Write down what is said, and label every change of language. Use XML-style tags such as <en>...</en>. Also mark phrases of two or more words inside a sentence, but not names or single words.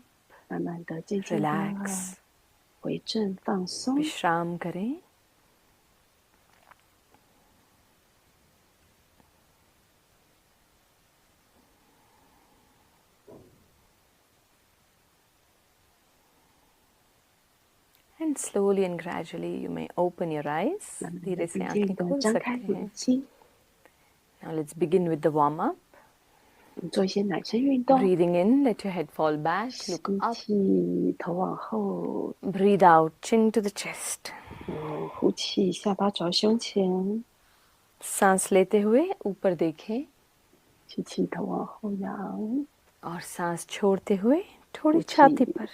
<zh>慢慢的、渐渐的</zh> <en>Relax.</en> <zh>回正放松。</zh> <hi>विश्राम करें.</hi> <en>And slowly and gradually you may open your eyes.</en> <zh>慢慢</zh> <hi>धीरे</hi> <zh>的、</zh> <hi>से</hi> <zh>渐</zh> <hi>आंखें</hi> <zh>渐的</zh> <hi>खोल</hi> <zh>张</zh> <hi>सकते</hi> <zh>开</zh> <hi>हैं.</hi> <zh>眼睛。</zh> <en>Now let's begin with the warm up.</en> <zh>我们做一些暖身运动。</zh> <en>Breathing in, let your head fall back.</en> <zh>吸</zh> <en>Look up.</en> <zh>气，头往后。</zh> <en>Breathe out, chin to the chest.</en> <zh>呼气，下巴朝胸前。</zh> <hi>सांस लेते हुए ऊपर देखें</hi> <zh>吸气，头往后仰。</zh> <hi>और सांस छोड़ते हुए</hi> <zh>呼</zh> <hi>थोड़ी</hi> <zh>气</zh> <hi>छाती पर.</hi>